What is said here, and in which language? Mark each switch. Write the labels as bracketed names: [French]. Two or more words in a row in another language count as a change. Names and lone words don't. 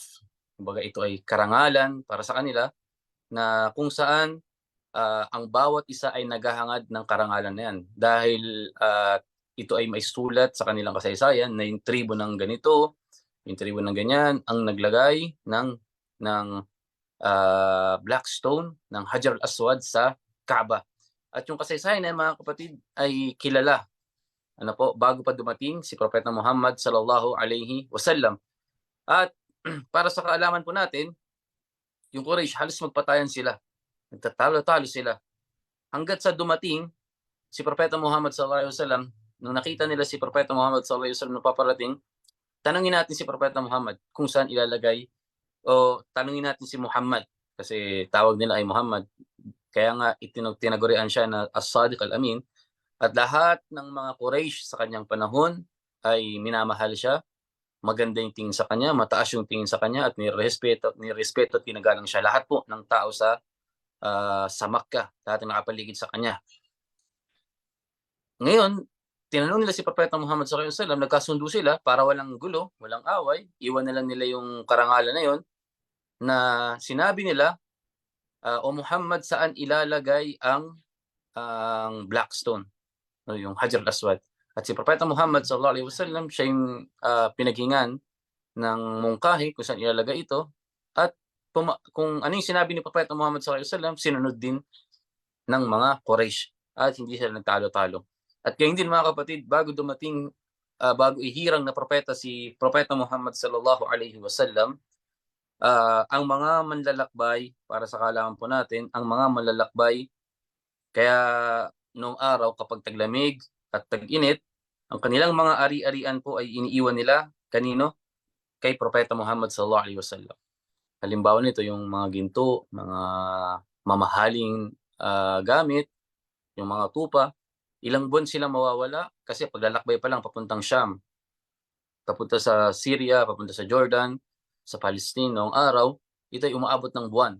[Filipino] Kumbaga ito ay karangalan para sa kanila na kung saan ang bawat isa ay naghahangad ng karangalan na yan. Dahil ito ay may sulat sa kanilang kasaysayan na yung tribo ng ganito, yung tribo ng ganyan, ang naglagay ng black stone, ng Hajar al-Aswad sa Kaaba. At yung kasaysayan na mga kapatid ay kilala. Bago pa dumating si Propeta Muhammad [Arabic] صلى الله عليه وسلم. [Filipino] At para sa kaalaman po natin, yung Quraysh halos magpatayan sila. Nagtatalo-talo sila. Hanggat sa dumating si Propeta Muhammad [Arabic] صلى الله عليه وسلم, [Filipino] nung nakita nila si Propeta Muhammad [Arabic] صلى الله عليه وسلم [Filipino] na paparating, tanungin natin si Propeta Muhammad kung saan ilalagay, o tanungin natin si Muhammad kasi tawag nila ay Muhammad. Kaya nga tinagurian siya na As-Sadiq Al-Amin, at lahat ng mga Quraysh sa kanyang panahon ay minamahal siya. Maganda yung tingin sa kanya, mataas yung tingin sa kanya, at nirespeto at ginagalang siya lahat po ng tao sa Makkah, lahat ng nakapaligid sa kanya. Ngayon, tinanong nila si Propeta Muhammad [Arabic] صلى الله عليه وسلم, [Filipino] nagkasundo sila para walang gulo, walang away, iwan na lang nila yung karangalan na yon, na sinabi nila, "O Muhammad, saan ilalagay ang Blackstone, yung Hajar al-Aswad?" At si Propeta Muhammad [Arabic] صلى الله عليه وسلم, [Filipino] siya yung pinaghingan ng mungkahi kung saan ilalagay ito, at kung ano yung sinabi ni Propeta Muhammad [Arabic] صلى الله عليه وسلم, [Filipino] sinunod din ng mga Quraysh at hindi sila nagtalo-talo. At gayon din mga kapatid, bago ihirang na propeta si Propeta Muhammad [Arabic] صلى الله عليه وسلم, [Filipino] ang mga manlalakbay, para sa kaalaman po natin, ang mga manlalakbay, kaya noong araw kapag taglamig at tag-init, ang kanilang mga ari-arian po ay iniiwan nila kanino? Kay Propeta Muhammad [Arabic] صلى الله عليه وسلم. [Filipino] Halimbawa nito yung mga ginto, mga mamahaling gamit, yung mga tupa. Ilang buwan sila mawawala kasi paglalakbay pa lang papuntang Sham, papunta sa Syria, papunta sa Jordan, sa Palestine noong araw, ito ay umaabot ng buwan.